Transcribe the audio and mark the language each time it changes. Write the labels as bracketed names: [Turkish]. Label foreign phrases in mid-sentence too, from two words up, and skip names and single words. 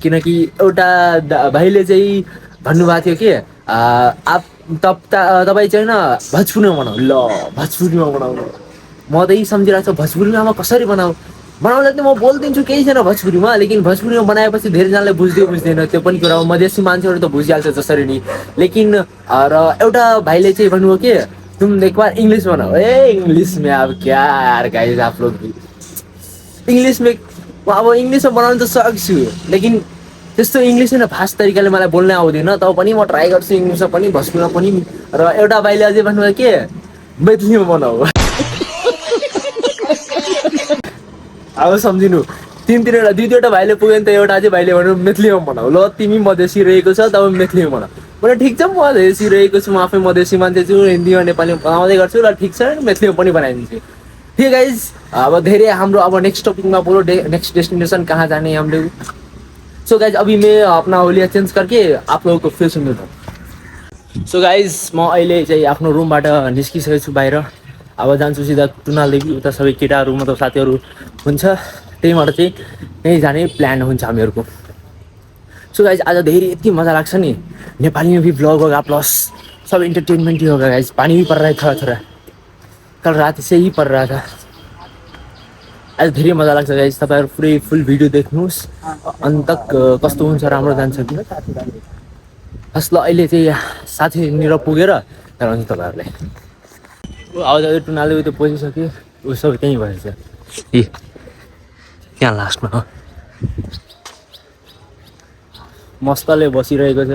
[Nepali] किनकि एउटा भाइले चाहिँ भन्नुभएको थियो कि तपाईँ चाहिँ होइन भोजपुरीमा बनाऊ। ल भोजपुरीमा बनाउनु, म त यही सम्झिरहेको छु भोजपुरीमा कसरी बनाऊ। बनाउँदा त म बोलिदिन्छु, केही छैन भोजपुरीमा, लेकिन भोजपुरीमा बनाएपछि धेरैजनाले बुझ्दैन। त्यो पनि कुरा हो, मधेसी मान्छेहरू त बुझिहाल्छ जसरी नि। लेकिन र एउटा भाइले चाहिँ भन्नुभयो कि [Hindi] तुम एक बार इंग्लिश बनाओ। इंग्लिश में अब क्या यार गाइस, आप लोग भी इंग्लिश में, अब इंग्लिश में [Nepali] बनाउनु त सक्छु, लेकिन त्यस्तो इङ्ग्लिस होइन फास्ट तरिकाले मलाई बोल्न आउँदैन। तब पनि म ट्राई गर्छु इङ्ग्लिसमा पनि भोजपुरीमा पनि। र एउटा भाइले अझै भन्नुभयो के मैथिलीमा बनाऊ। अब सम्झिनु, दुई तिनवटा भाइले पुग्यो नि त, एउटा अझै भाइले भन्नु मैथिलीमा बनाऊ। ल तिमी मधेसी रहेको छ तब मैथिलीमा बनाऊ। मैले ठिक छ, म मधेसी रहेको छु, म आफै मधेसी मान्छे छु, हिन्दीमा नेपालीमा बनाउँदै गर्छु। ल ठिक छ, मैथिलीमा पनि बनाइदिन्छु। [Hindi] ठीक गाइज, [Nepali] अब धेरै हाम्रो अब [English] next topic [Hindi] में बोलो, [English] next destination [Nepali] कहाँ जाने [Hindi] हम लोग। [English] so guys [Hindi] अभी मैं अपना होलिया चेंज करके आप लोगों को फिर सुन देता हूँ। [English] so guys [Nepali] म अहिले चाहिँ आफ्नो रुमबाट निस्किसकेको छु बाहिर। अब जान्छु सिधा टुनालदेवी, उता सबै केटाहरू मतलब साथीहरू हुन्छ, त्यहीँबाट चाहिँ त्यहीँ जाने प्लान हुन्छ हामीहरूको। [English] so guys [Nepali] आज धेरै यति मजा लाग्छ नि, [Hindi] नेपाली में भी ब्लॉग होगा प्लस सब इंटरटेनमेंट ही होगा गाइज। पानी भी पड़ रहा है थोड़ा थोड़ा, कल रात से ही पड़ रहा था। [Nepali] आज धेरै मजा लाग्छ गाइज, तपाईँहरू पुरै फुल भिडियो देख्नुहोस् अन्त कस्तो हुन्छ, राम्रो जान्छ कि। हस् ल अहिले चाहिँ साथीनिर पुगेर गराउँछु तपाईँहरूलाई। आउँदा टुनाले त्यो पसिसक्यो, ऊ सबै त्यहीँ भएछ ए त्यहाँ लास्टमा हो, मस्तले बसिरहेको छ।